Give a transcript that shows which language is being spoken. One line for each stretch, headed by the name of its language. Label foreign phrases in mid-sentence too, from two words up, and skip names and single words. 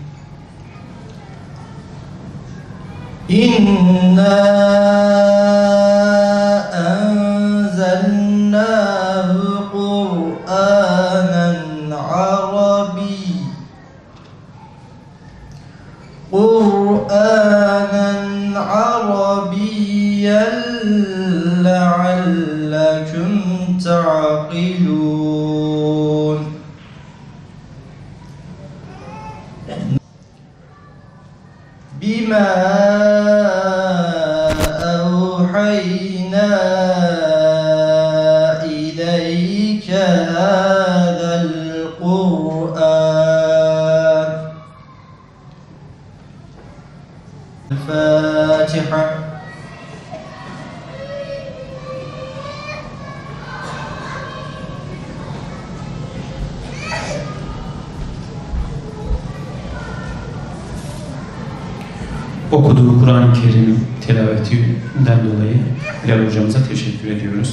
Arabic: إنا أنزلناه قرآنا عربيا. قرآنا عربيا لَعَلَّكُمْ تَعْقِلُونَ. بِمَا أَوْحَيْنَا إِلَيْكَ هَذَا الْقُرْآنَ. الفاتحة.
Turkish: Okuduğu Kur'an-ı Kerim tilavetinden dolayı Bilal hocamıza teşekkür ediyoruz.